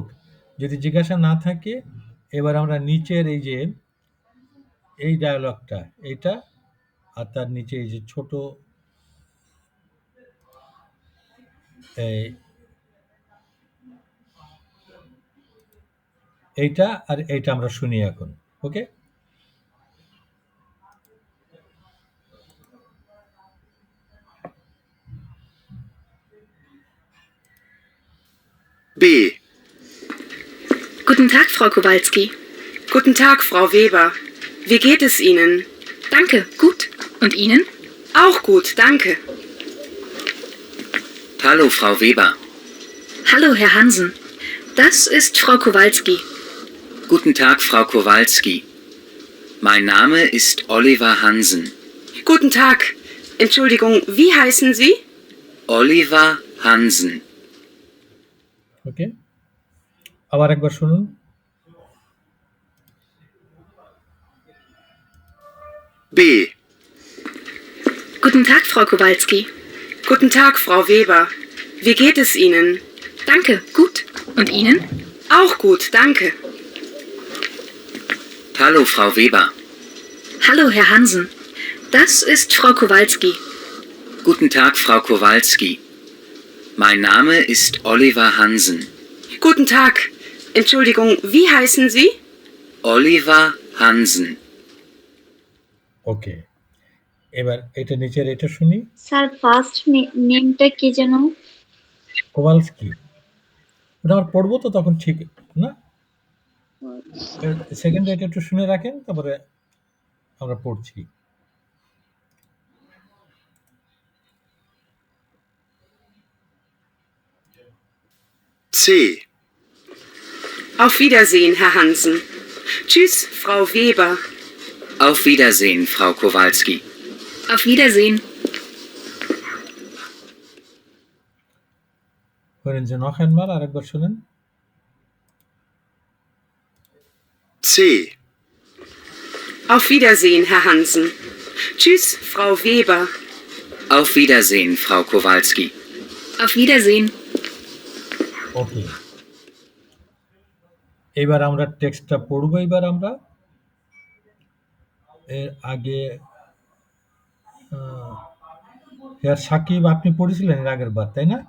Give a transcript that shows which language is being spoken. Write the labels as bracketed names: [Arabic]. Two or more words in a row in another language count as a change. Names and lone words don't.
[Bangla] যদি জিজ্ঞাসা না থাকে, এবার আমরা নিচের এই যে এই ডায়ালগটা, এইটা আর তার নিচে এই যে ছোট এই এইটা আর এইটা আমরা শুনি এখন। ওকে? [German] B. Guten Tag, Frau Kowalski. Guten Tag, Frau Weber. Wie geht es Ihnen? Danke, gut. Und Ihnen? Auch gut, danke. Hallo, Frau Weber. Hallo, Herr Hansen. Das ist Frau Kowalski. Guten Tag, Frau Kowalski. Mein Name ist Oliver Hansen. Guten Tag. Entschuldigung, wie heißen Sie? Oliver Hansen. [Bangla] ওকে? আবার একবার শুনুন। [German] B. Guten Tag, Frau Kowalski. Guten Tag, Frau Weber. Wie geht es Ihnen? Danke, gut. Und Ihnen? Auch gut, danke. Hallo, Frau Weber. Hallo, Herr Hansen. Das ist Frau Kowalski. Guten Tag, Frau Kowalski. Mein Name ist Oliver Hansen. Guten Tag. Entschuldigung, wie heißen Sie? Oliver Hansen. [Bangla] ওকে। এবার এটা নিচের এটা শুনি। স্যার [English] first name [Bangla] কি যেন? কোভালস্কি। ওটা আমার পড়বো তো তখন ঠিক না? সেকেন্ড এটা একটু শুনে রাখেন, তারপরে আমরা পড়ছি। [German] C. Auf Wiedersehen, Herr Hansen. Tschüss, Frau Weber. Auf Wiedersehen, Frau Kowalski. Auf Wiedersehen. Hören Sie noch einmal, [Bangla] আরেকবার শুনেন। [German] C. Auf Wiedersehen, Herr Hansen. Tschüss, Frau Weber. Auf Wiedersehen, Frau Kowalski. Auf Wiedersehen. [Bangla] ওকে। এবার আমরা টেক্সটটা পড়বো। এবার আমরা এর আগে হেয়ার সাকিব আপনি পড়েছিলেন এর আগের বার, তাই না?